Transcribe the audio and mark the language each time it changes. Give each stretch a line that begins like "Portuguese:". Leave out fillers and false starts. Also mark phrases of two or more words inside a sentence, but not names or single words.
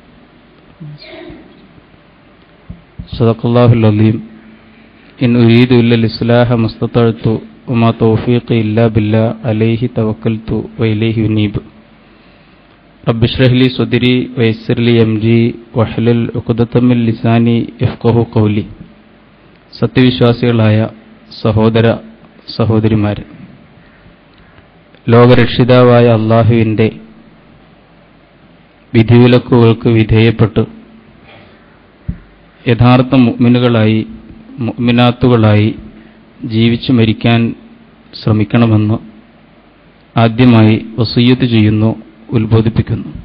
Arabic: صدق الله العظيم إن أريد إلا الإصلاح ما استطعت وما توفيقي إلا بالله عليه توكلت وإليه أنيب رب اشرح لي صدري ويسر لي أمري واحلل عقدة من لساني يفقهوا قولي.
Malayalam: സത്യവിശ്വാസികളായ സഹോദര സഹോദരിമാരെ, ലോകരക്ഷിതാവായ അള്ളാഹുവിൻ്റെ വിധിവിലക്കുകൾക്ക് വിധേയപ്പെട്ട് യഥാർത്ഥ മുഅ്മിനുകളായി മുഅ്മിനാത്തുകളായി ജീവിച്ചു മരിക്കാൻ ശ്രമിക്കണമെന്ന് ആദ്യമായി വസിയ്യത്ത് ചെയ്യുന്നു, ഉത്ബോധിപ്പിക്കുന്നു.